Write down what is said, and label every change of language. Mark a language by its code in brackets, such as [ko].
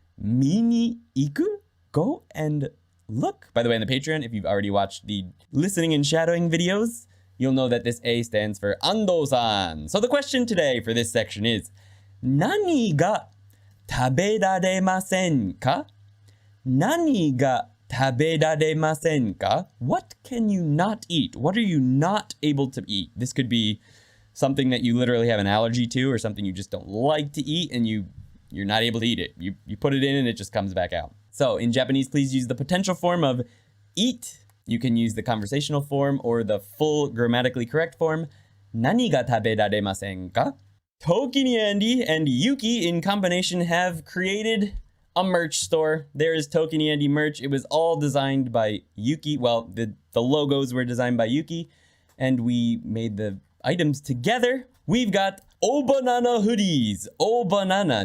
[ja] 見に行く [en] go and look. By the way, in the Patreon, if you've already watched the listening and shadowing videos, you'll know that this A stands for Ando-san. So the question today for this section is [ja] 何が食べられませんか? 何が食べられませんか? [en] What can you not eat? What are you not able to eat? This could be something that you literally have an allergy to or something you just don't like to eat and you're not able to eat it. You put it in and it just comes back out. So in Japanese, please use the potential form of eat. You can use the conversational form or the full grammatically correct form. [ja] 何が食べられませんか? [en] ToKini Andy and Yuki in combination have created a merch store. There is ToKini Andy merch. It was all designed by Yuki. Well, the logos were designed by Yuki and we made the items together. We've got O Banana hoodies. O Banana.